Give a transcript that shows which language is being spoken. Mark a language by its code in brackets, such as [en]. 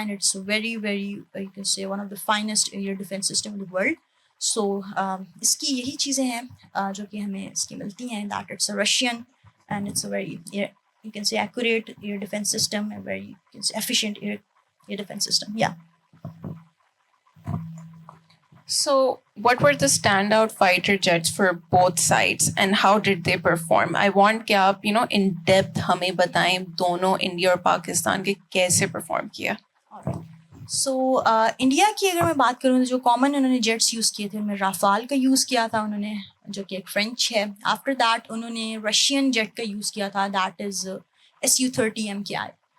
[en] And it's very very you can say one of the finest air defence system in the world. [ur] سو اس کی یہی چیزیں ہیں جو کہ ہمیں اس کی ملتی ہیں, [en] That it's a Russian and it's a very you can say accurate air defense system, a very you can say efficient air defense system. Yeah. So what were the standout fighter jets for both sides and how did they perform? I want [ur] کہ آپ in depth ہمیں بتائیں دونوں India اور پاکستان کے کیسے perform کیا. So India کی اگر میں بات کروں تو جو کامن انہوں نے جیٹس یوز کیے تھے ان میں رافال کا یوز کیا تھا انہوں نے, جو کہ ایک فرینچ ہے. آفٹر دیٹ انہوں نے رشین جیٹ کا یوز کیا تھا, [en] that is [ur] Su-30 MKI.